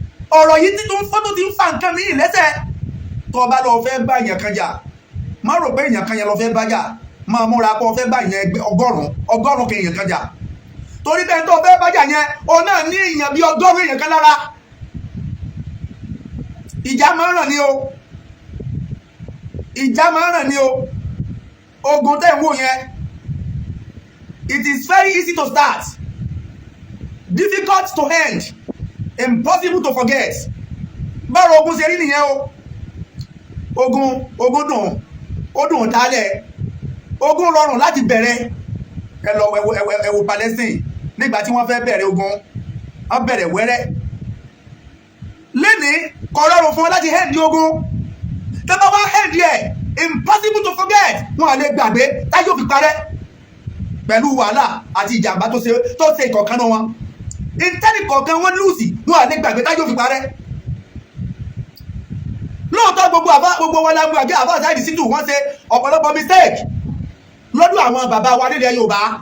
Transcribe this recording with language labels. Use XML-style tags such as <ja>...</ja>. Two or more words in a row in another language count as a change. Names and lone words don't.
<yo>Ọ̀rọ̀ yìí tí tó ń fọ́ tó ti ń fa nǹkan mi lẹ́sẹ̀. Tó o bá lọ fẹ́ bá èèyàn kan jà, má rò pé èèyàn kan yẹn lọ fẹ́ bá jà, máa múra pé o fẹ́ bá èèyàn ẹgbẹ́ ọgọ́rùn-ún, ọgọ́rùn-ún kan èèyàn kan jà. Torí bẹ́ẹ̀ tó o fẹ́ bá jà yẹn, o náà ní èèyàn bíi ọgọ́rùn-ún èèyàn kan lára. Ìjà máa ń ràn ní o. Ìjà máa ń ràn ní o. Ogun tẹ́ ń wò yẹn,</yo> <en>it is very easy to start, difficult to end, impossible to forget.</en> <yo>Báwo ogun ṣe rí nìyẹn o. Ogun, ogun dùn, ó dùn dálẹ̀. Ogun rọrùn láti bẹ̀rẹ̀. Ẹ lọ, ẹ wo, ẹ wo, ẹ wo Palestine. Nígbà tí wọ́n fẹ́ bẹ̀rẹ̀ ogun, wọ́n bẹ̀rẹ̀ wẹ́rẹ́. Lénìí, kò rọrùn fún wọn láti end ogun. Tẹ́ bá wá end ẹ̀,</yo> <en>impossible to forget.</en> <yo>Wọn à lè gbàgbé, táyé ò fi parẹ́. Pẹ̀lú wàhálà àti ìjàmbá tó ṣe, tó ṣe ìkọ̀kan náà wọn. Ìtẹ́nì kọ̀ọ̀kan wọn lùsì, wọn à lè gbàgbé, táyé ò fi parẹ́. Lóòótọ́, gbogbo àbá, gbogbo wọn la mú àjẹ́ àbá Saheed Shittu, wọ́n ṣe ọ̀pọ̀lọpọ̀ mistake lọ́dún àwọn bàbá wa nílẹ̀ Yorùbá.</yo>